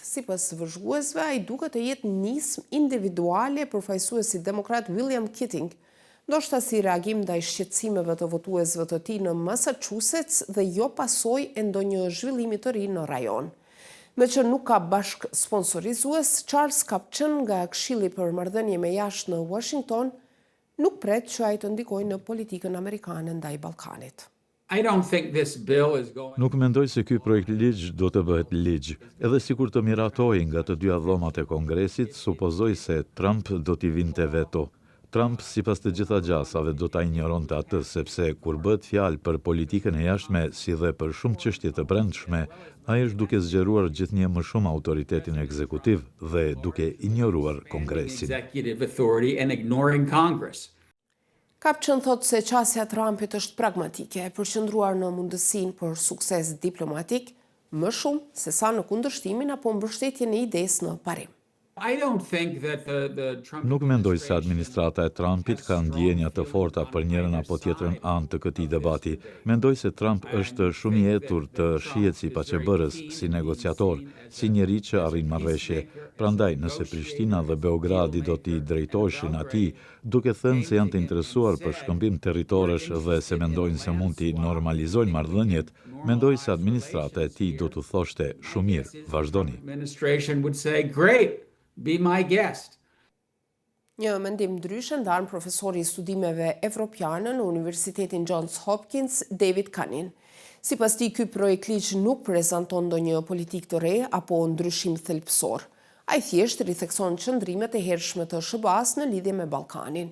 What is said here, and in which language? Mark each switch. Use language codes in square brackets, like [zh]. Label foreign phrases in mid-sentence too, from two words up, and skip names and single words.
[sq] Sipas vëzhguesve, ai duket të jetë nismë individuale e përfaqësuesit demokrat William Keating, ndoshta si reagim ndaj shqetësimeve të votuesve të tij në Massachusetts dhe jo pasojë e ndonjë zhvillimi të ri në rajon. Me që nuk ka bashk sponsorizues, Charles Kupchan nga Këshilli për Marrëdhënie me Jashtë në Washington nuk pret që ai të ndikojë në politikën amerikane ndaj Ballkanit. [en] I don't think this bill is going. [sq] Nuk mendoj se ky projekt ligj do të bëhet ligj, edhe sikur të miratojë nga të dyja dhomat e Kongresit, supozoj se Trump do t'i vinte veto. Trump, sipas të gjitha gjasave, do ta injoronte atë, sepse kur bëhet fjalë për politikën e jashtme, si dhe për shumë çështje të brendshme, ai është duke zgjeruar gjithnjë më shumë autoritetin ekzekutiv dhe duke injoruar Kongresin. [en] Executive authority and ignoring Congress. [sq] Kupchan thotë se qasja e Trumpit është pragmatike, e përqendruar në mundësinë për sukses diplomatik, më shumë se sa në kundërshtimin apo mbështetjen e idesë në parim. [en] I don't think that the Trump [sq] Nuk mendoj se administrata e Trumpit ka ndjenja të forta për njërin apo tjetrën anë të këtij debati. Mendoj se Trump është shumë i etur të shihet si paçebërës, si negociator, si njeri që arrin marrëveshje. Prandaj, nëse Prishtina dhe Beogradi do t'i drejtoheshin atij, duke thënë se janë të interesuar për shkëmbim territorësh dhe se mendojnë se mund t'i normalizojnë marrëdhëniet, mendoj se administrata e tij do t'u thoshte shumë mirë, vazhdoni. [en] administration would say, "Great, be my guest." [sq] Një mendim ndryshe ndan profesori i studimeve evropiane në Universitetin Johns Hopkins, David Cannin. Sipas tij, ky projekt ligj nuk prezanton ndonjë politikë të re apo ndryshim thelbësor. Ai thjesht rithekson qëndrimet e hershme të SBA-s në lidhje me Ballkanin.